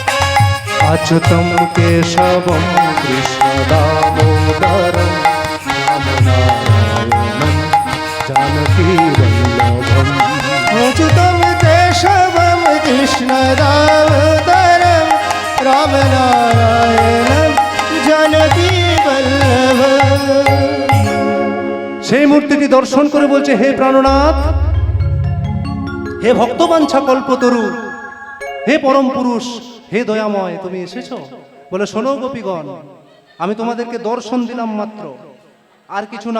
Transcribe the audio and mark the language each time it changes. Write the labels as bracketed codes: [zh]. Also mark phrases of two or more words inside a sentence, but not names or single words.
[sa] अच्युतं केशवं कृष्ण दामोदरं जानकी वल्लभम। अच्युतं केशवं कृष्णदामोदरं रामनारायणं जानकी वल्लभम्। [bn] সেই মূর্তিটি দর্শন করে বলছে, হে প্রাণনাথ, হে ভক্তবাঞ্ছা কল্পতরু, হে পরম পুরুষ, হে দয়াময়, তুমি এসেছো? বলে, শোনো গোপীগণ, আমি তোমাদেরকে দর্শন দিলাম মাত্র, আর কিছু না।